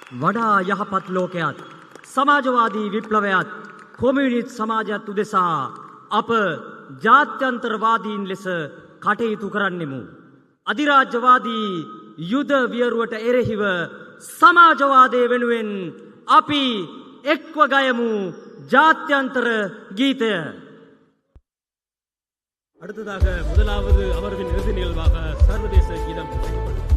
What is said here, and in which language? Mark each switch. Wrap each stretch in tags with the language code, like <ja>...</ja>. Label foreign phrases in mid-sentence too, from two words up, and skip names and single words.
<si>වඩා යහපත් ලෝකයක් සමාජවාදී විප්ලවයත් කොමියුනිස්ට් සමාජයත් උදෙසා අප ජාත්‍යන්තරවාදීන් ලෙස කටයුතු කරන්නෙමු. අධිරාජ්‍යවාදී යුද වියරුවට එරෙහිව සමාජවාදය වෙනුවෙන් අපි එක්ව ගයමු ජාත්‍යන්තර ගීතය.</si> <ta>அடுத்ததாக முதலாவது அமர்வின் இறுதி நிகழ்வாக சர்வதேச கீதம் இசைக்கப்படும்.</ta>